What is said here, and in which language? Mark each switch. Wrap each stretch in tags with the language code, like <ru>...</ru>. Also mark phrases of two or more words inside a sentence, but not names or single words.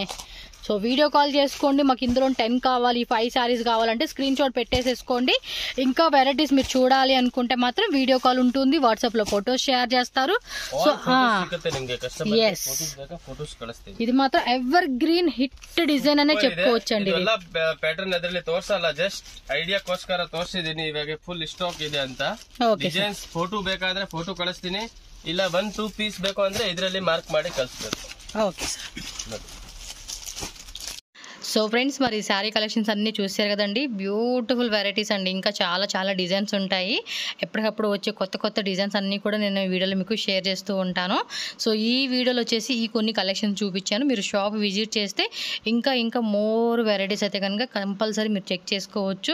<te>సో</te> <en>video call</en> <te>చేసుకోండి, మాకు ఇందులో 10 కావాలి, 5 సారీస్ కావాలంటే</te> <en>screen shot</en> <te>పెట్టేసేసుకోండి. ఇంకా వెరైటీస్ మీరు చూడాలి అనుకుంటే మాత్రం</te> <en>video call</en> <te>ఉంటుంది, వాట్సాప్ లో</te> <en>photos share</en> <te>చేస్తారు. సో ఇది మాత్రం</te> <en>ever green hit design</en> <te>అనే చెప్పుకోవచ్చు అండి.</te> <kn>ಪ್ಯಾಟರ್ನ್ ಅದರಲ್ಲಿ ತೋರ್ಸಲ್ಲ, ಜಸ್ಟ್ ಐಡಿಯಾಕ್ಕೋಸ್ಕರ ತೋರಿಸಿದೀನಿ. ಇವಾಗ</kn> <en>full stock</en> <kn>ಇದೆ ಅಂತ.</kn> <en>designs photo</en> <kn>ಬೇಕಾದ್ರೆ ಫೋಟೋ ಕಳಿಸ್ತೀನಿ, ಇಲ್ಲ 1-2 ಪೀಸ್ ಬೇಕು ಅಂದ್ರೆ ಇದರಲ್ಲಿ ಮಾರ್ಕ್ ಮಾಡಿ ಕಳಿಸ್ಬೇಕು.</kn> <en>okay sir. so friends,</en> <te>మరి</te> <en>saree collections</en> <te>అన్నీ చూసారు కదండి.</te> <en>beautiful varieties</en> <te>అండి, ఇంకా చాలా డిజైన్స్ ఉంటాయి. ఎప్పటికప్పుడు వచ్చే కొత్త డిజైన్స్ అన్నీ కూడా నేను ఈ వీడియోలో మీకు షేర్ చేస్తూ ఉంటాను. సో ఈ వీడియోలో వచ్చేసి ఈ కొన్ని కలెక్షన్స్ చూపించాను. మీరు</te> <en>shop visit</en> <te>చేస్తే ఇంకా</te> <en>more varieties</en> <te>అయితే కనుక కంపల్సరీ మీరు చెక్ చేసుకోవచ్చు.</te>